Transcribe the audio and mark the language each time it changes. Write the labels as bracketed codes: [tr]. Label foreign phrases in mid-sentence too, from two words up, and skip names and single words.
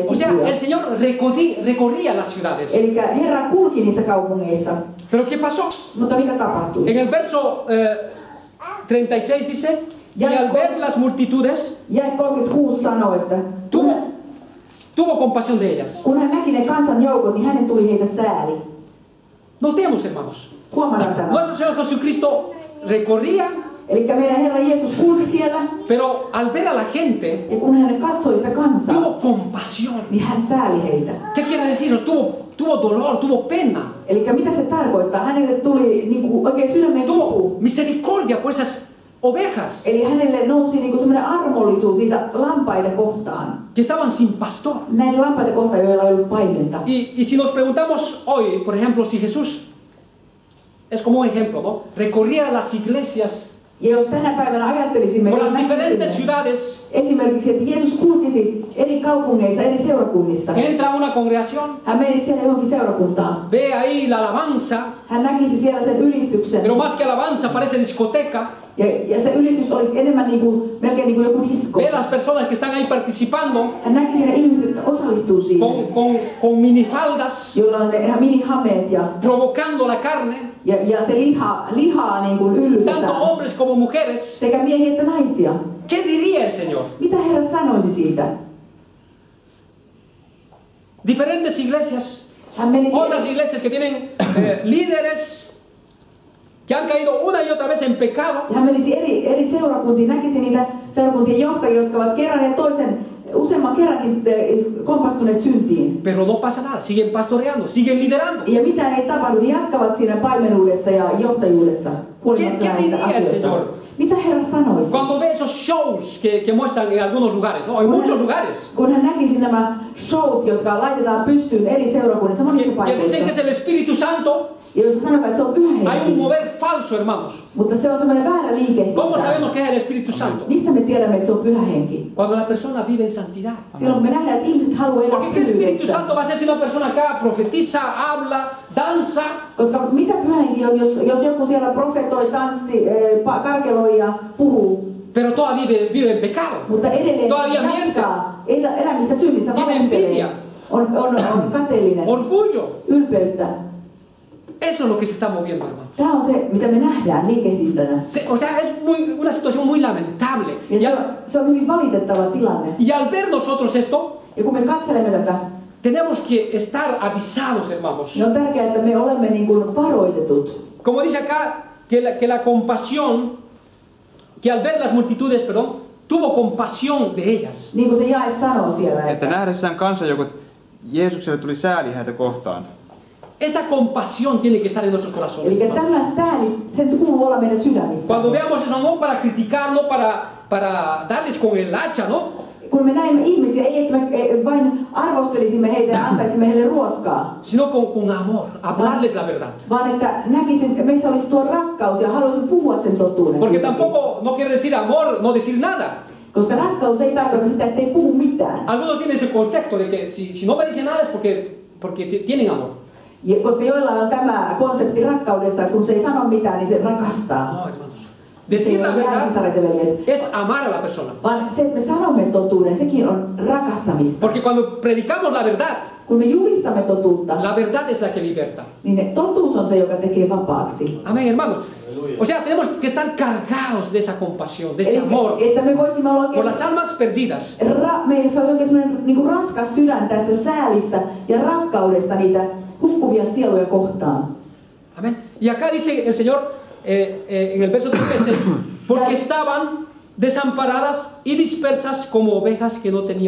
[es] O sea, [fi] kipuja. [es] el Señor recorría las ciudades. [fi] Eli Herra kulki niissä kaupungeissa. [es] Pero ¿qué pasó? [fi] Mutta mitä tapahtui? [es] En el verso 36 dice: y al ver las multitudes, [fi] Jae 36 sanoo, että [es] tuvo compasión de ellas. [fi] kun hän näki ne kansan joukot, niin hänen tuli heitä sääli. [es] Notemos, hermanos, [fi] Huomataan tämä. [es] nuestro Señor Jesucristo recorría, [fi] Eli meidän Herra Jeesus kulki siellä, [es] pero al ver a la gente, [fi] ja kun hän katsoi sitä kansaa, [es] tuvo compasión. [fi] niin hän sääli heitä. [es] ¿Qué quiere decir? Tuvo dolor, tuvo pena, [fi] Eli mitä se tarkoittaa? Hänelle tuli niinku oikein sydämen [es] tuvo [fi] kipu. [es] misericordia por esas ovejas [fi] Eli hänelle nousi niinku semmoinen armollisuus niitä lampaita kohtaan. [es] que estaban sin pastor. [fi] Näitä lampaita kohtaan, joilla ei ollut paimenta. [es] Y si nos preguntamos hoy, por ejemplo, si Jesús, es como un ejemplo, ¿no? Recorría las iglesias [fi] Ja jos tänä päivänä ajattelisimme, [es] por [fi] jos [es] las diferentes [fi] näkisimme [es] ciudades, [fi] esimerkiksi, että Jeesus kulkisi eri kaupungeissa, eri seurakunnissa. [es] entra a una congregación, [fi] Hän menisi siellä johonkin seurakuntaan. [es] ve ahí la alabanza, [fi] Hän näkisi siellä sen ylistyksen. [es] pero más que alabanza parece discoteca, [fi] Ja se ylistys olisi enemmän melkein niin kuin joku disko. [es] ve las personas que están ahí participando [fi] Hän näkisi ne ihmiset, jotka osallistuu siihen. [es] con minifaldas, [fi] Joilla on ne ihan minihameet ja [es] provocando la carne, [fi] se lihaa niin kuin [es] tanto [fi] yllytetään. [es] hombres como mujeres. [fi] Sekä miehiä että naisia. [es] ¿Qué diría el Señor? [fi] Mitä Herra sanoisi siitä? [es] Diferentes iglesias, [fi] Hän menisi [es] otras iglesias que tienen líderes que han caído una y otra vez en pecado, [fi] hän menisi eri seurakuntiin, näkisi niitä seurakuntien johtajia, jotka ovat kerran ja toisen useamman kerrankin kompastuneet syntiin. [es] pero no pasa nada, siguen pastoreando, siguen liderando. [fi] Ja mitään ei tapahdu, ne jatkavat siinä paimenuudessa ja johtajuudessa. Huolimatta [es] ¿Qué [fi] näistä [es] diría el [fi] asioista. [es] Señor? [fi] Mitä Herra sanoisi? [es] Cuando ve esos shows que muestran en algunos lugares, ¿no? En muchos lugares, [fi] Kun hän näkisi nämä showt, jotka laitetaan pystyyn eri seurakunnissa, monissa [es] que dicen que es [fi] paikoissa, [es] el Espíritu Santo, [fi] ja jossa sanotaan, että se on pyhä [es] hay un [fi] henki, [es] mover falso, hermanos. [fi] mutta se on semmoinen väärä liike. [es] ¿Cómo sabemos que es el Espíritu Santo? [fi] Mistä me tiedämme, että se on pyhä henki? [es] Cuando la persona vive en santidad. [fi] Silloin me nähdään, että ihmiset haluaa elää [es] Porque ¿qué Espíritu [fi] pyhyydessä. [es] Santo va a ser si una persona acá profetiza, habla, danza? [fi] Koska mitä pyhä henki on, jos joku siellä profetoi, tanssi, karkeloi ja puhuu, [es] Pero todavía vive en pecado. [fi] mutta edelleen [es] Todavía miente. [fi] jatkaa elämistä synnissä, [es] Tiene [fi] valehtelee, [es] envidia. [fi] on kateellinen, [es] Orgullo. [fi] ylpeyttä. [es] Eso es lo que se está moviendo, hermano. [fi] Tämä on se, mitä me nähdään liikehdintänä. [es] O sea, es una situación muy lamentable. [fi] Ja se on hyvin valitettava tilanne. [es] Y al ver nosotros esto, [fi] Ja kun me katselemme tätä, [es] tenemos que estar avisados, hermanos. [fi] niin on tärkeää, että me olemme niin kuin varoitetut. [es] Como dice acá, que la compasión, que al ver las multitudes, perdón, tuvo compasión de ellas. [fi] Niin kuin se jae sanoo siellä, Että nähdessään kansanjoukot Jeesukselle tuli sääli heitä kohtaan. [es] esa compasión tiene que estar en nuestros corazones. [fi] Eli [es] hermanos. [fi] tämä sääli, sen kuuluu olla meidän sydämissä. [es] Cuando veamos eso, no para criticar, no para darles con el hacha, ¿no? [fi] Kun me näemme ihmisiä, ei että me vain arvostelisimme heitä ja antaisimme heille ruoskaa, [es] Sino con amor, hablarles la verdad. [fi] vaan että näkisin, meissä olisi tuo rakkaus ja haluaisin puhua sen totuuden. [es] Porque tampoco no quiere decir amor, no decir nada. [fi] Koska rakkaus ei tarkoita sitä, että ei puhu mitään. [es] Algunos tienen ese concepto de que si no me dicen nada es porque tienen amor. [fi] Ja koska joillain on tämä konsepti rakkaudesta, että kun se ei sano mitään, niin se rakastaa. [es] No, hermanos. Decir la verdad es amar a la persona. [fi] Vaan se, että me sanomme totuuden, sekin on rakastamista. [es] Porque cuando predicamos la verdad, [fi] Kun me julistamme totuutta, [es] la verdad es la que liberta. [fi] niin totuus on se, joka tekee vapaaksi. [es] Amén, hermanos. O sea, tenemos que estar cargados de esa compasión, de ese [fi] Eli, [es] amor [fi] että me voisimme olla [es] por [fi] oikein, [es] las almas perdidas. [fi] meillä olisi oikein sellainen niin kuin raskas sydän tästä säälistä ja rakkaudesta niitä hukkuvia sieluja kohtaan. [es] Amén. Y acá dice el Señor en el verso 36, porque estaban desamparadas y dispersas como ovejas que no tenían